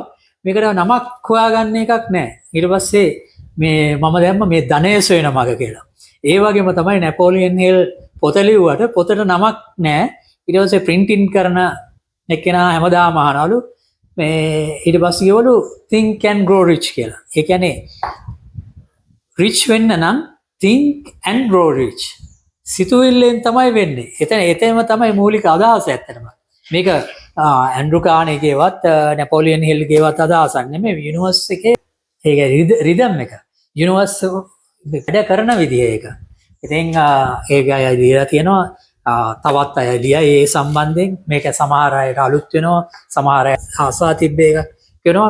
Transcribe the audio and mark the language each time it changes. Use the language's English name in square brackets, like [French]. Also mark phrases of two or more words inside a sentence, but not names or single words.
[Sinhala] මේකට නමක් හොයාගන්න එකක් නැහැ. ඊට පස්සේ මේ මම දැම්ම මේ ධනය සොයන මග කියලා. ඒ වගේම තමයි නැපෝලියන් හිල් පොත ලිව්වට පොතට නමක් නැහැ. ඊට පස්සේ printing කරන එක්කෙනා හැමදාම අහනවලු මේ ඊට පස්සේ කියවලු think and grow rich කියලා. ඒ කියන්නේ rich වෙන්න නම් think and grow rich. සිතුවිල්ලෙන් තමයි වෙන්නේ. එතනම තමයි මූලික අදහස ඇත්තටම. මේක ඇන්ඩ්‍රු කානෙගේවත් නැපෝලියන් හිල්ගේවත් අදහසක් නෙමෙයි. යුනිවර්ස් එකේ ඒක රිදම් එක. යුනිවර්ස් වැඩ කරන විදිහ ඒක. ඉතින් ඒක අය දීලා තියෙනවා තවත් අය ලියා ඒ සම්බන්ධයෙන් මේක සමහර අයට අලුත් වෙනවා සමහර අය ආසා තිබ්බේ එක කියනවා.